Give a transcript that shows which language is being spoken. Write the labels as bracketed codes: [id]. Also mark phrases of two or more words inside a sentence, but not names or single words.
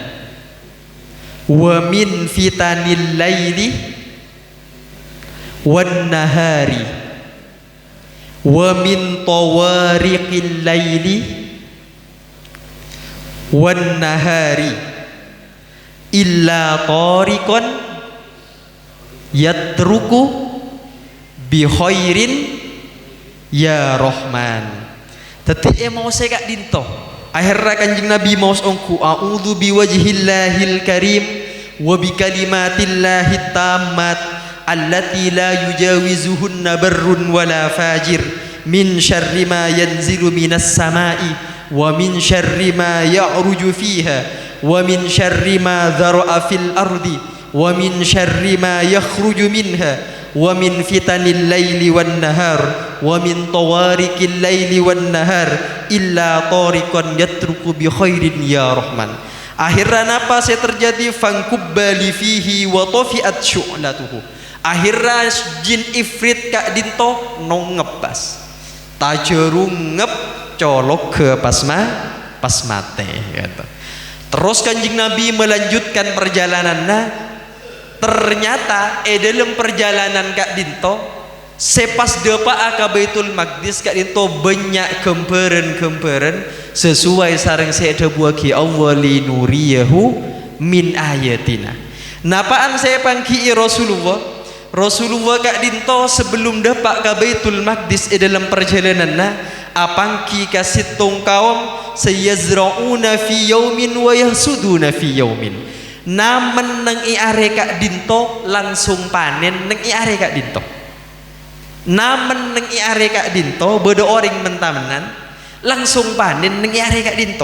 [ar] ومن فتن الليل والنهار ومن طوارق الليل والنهار إلا طارقا يطرق بخير يا رحمن. [id] Tadi mau saya Kak Dinto akhirnya Kanjeng Nabi mau ongku [ar] أعوذ بوجه الله الكريم وبكلمات الله التامات التي لا يجاوزهن بر ولا فاجر من شر ما ينزل من السماء ومن شر ما يعرج فيها ومن شر ما ذرأ في الأرض ومن شر ما يخرج منها ومن فتن الليل والنهار ومن طوارق الليل والنهار إلا طارقا يطرق بخير يا رحمن. [id] Akhirnya apa yang terjadi [ar] فانكب لفيه وطفئت شعلته. [mad] Akhirnya jin ifrit Kak Dinto ngebas tajerungep colok ke pas mate gitu. [id] Terus Kanjeng Nabi melanjutkan perjalanannya. Ternyata dalam perjalanan [mad] Kak Dinto sepas depa ke Baitul Maqdis Kak Dinto banyak kemperen sesuai sareng saya buaki Allah [ar] لنريه من آياتنا. [mad] Napaan saya pangki Rasulullah Kak Dinto sebelum depa ke Baitul Maqdis [id] dalam perjalanannya [mad] apangki kasitung kaum [ar] سيزرعون في يوم ويحصدون في يوم. [mad] Namen neng iare Kak Dinto langsung panen neng iare Kak Dinto. Namen neng iare Kak Dinto beda orang mentamenan langsung panen neng iare Kak Dinto.